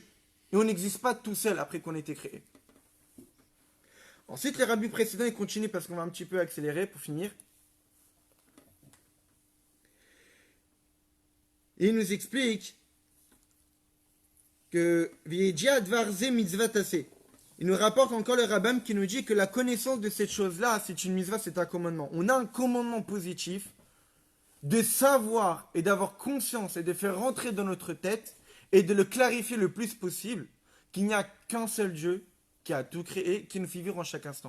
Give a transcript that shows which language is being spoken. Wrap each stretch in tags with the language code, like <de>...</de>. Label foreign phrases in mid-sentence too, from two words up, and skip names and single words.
<fr>Et on n'existe pas tout seul après qu'on ait été créé. Ensuite, les rabbis précédents, ils continuent parce qu'on va un petit peu accélérer pour finir.</fr> <he>Et il nous explique que וידיעת דבר זה מצוות עשה.</he> <fr>Il nous rapporte encore le Rambam qui nous dit que la connaissance de cette chose-là, c'est une mitzvah, c'est un commandement. On a un commandement positif de savoir et d'avoir conscience et de faire rentrer dans notre tête et de le clarifier le plus possible qu'il n'y a qu'un seul Dieu qui a tout créé, qui nous fait vivre en chaque instant.</fr>